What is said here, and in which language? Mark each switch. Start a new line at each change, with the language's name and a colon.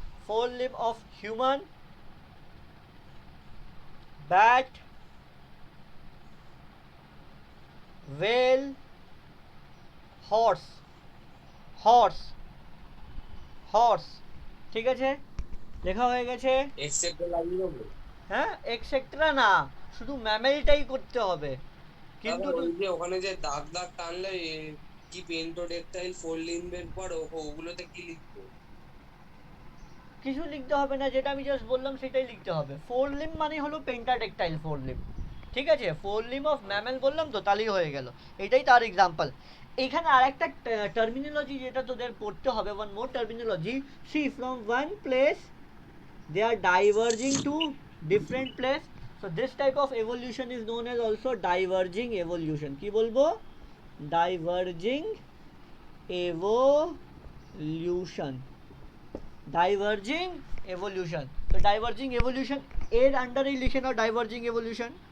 English: forelimb of human, bat, whale, horse, horse, horse,
Bangla: ঠিক আছে, লেখা হয়ে গেছে। এক্সেপ্ট লাগিয়ে দেবো। হ্যাঁ, এক্সেট্রা না, শুধু ম্যামেলটাই করতে হবে, দাদা কিন্তু ওই যে ওখানে যে দাগ দাগ টানলে কি পেন্টোডেক্টাইল ফোর লিম্বের পর ওগুলোতে কি লিখবো? কিছু লিখতে হবে না, যেটা আমি জাস্ট বললাম সেটাই লিখতে হবে। ফোর লিম্ব মানে হলো পেন্টাটেক্টাইল ফোর লিম্ব, ঠিক আছে, ফোর লিম্ব অফ ম্যামেল বললাম তো, তাহলেই হয়ে গেল, এটাই তার এক্সাম্পল। এখানে আরেকটা টার্মিনোলজি যেটা তোদের পড়তে হবে,
English: one more terminology, see from one place they are diverging to different place, so this type of evolution is known as also diverging evolution,
Bangla: কি বলবো,
English: diverging evolution, diverging evolution,
Bangla: তো diverging evolution এর আন্ডারেই লিখে নাও
English: diverging evolution।